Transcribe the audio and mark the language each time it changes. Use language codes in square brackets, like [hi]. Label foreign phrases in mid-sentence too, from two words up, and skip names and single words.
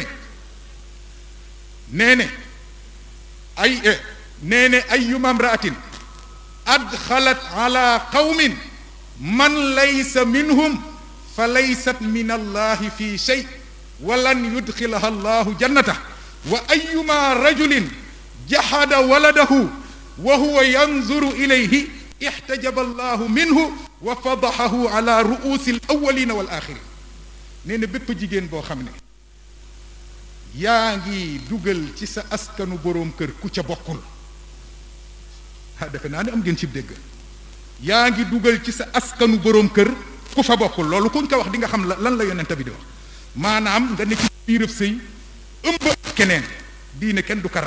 [wo] nee ne [ar] أيما امرأة أدخلت على قوم من ليس منهم فليست من الله في شيء ولن يدخلها الله الجنة وأيما رجل جحد ولده وهو ينظر إليه احتجب الله منه وفضحه على رءوس الأولين والآخرين [wo] nee na bépp jigéen boo xam ne yaa ngi dugal ci sa askanu boroom kër ku ca bokkul defe naa ne am ngeen ci dégg yaa ngi dugal ci sa askanu boroom kër ku fa bokkul loolu kuñ ko wax di nga xam lan la yonent bi di wax maanaam nga ne ci biirëb sëy ëmb keneen diine kenn du ko